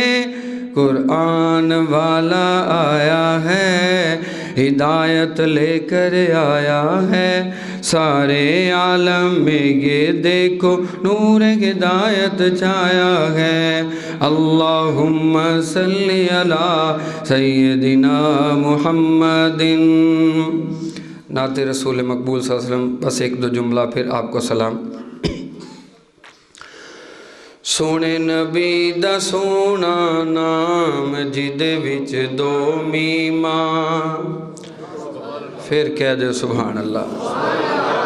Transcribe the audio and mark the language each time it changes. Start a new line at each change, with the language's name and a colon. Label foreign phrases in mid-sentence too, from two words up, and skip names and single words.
Urdu: قرآن والا آیا ہے، ہدایت لے کر آیا ہے، سارے عالم میں یہ دیکھو نور ہدایت چھایا ہے۔
Arabic: اللہم صلی علی سیدنا محمد۔
Urdu: نعت رسول مقبول
Arabic: صلى الله عليه وسلم.
Urdu: بس ایک دو جملہ پھر آپ کو سلام.
Punjabi: سوہنے نبی دا سوہنا نام جہدے وچ دو میماں.
Urdu: پھر کہہ دو
Arabic: سبحان الله.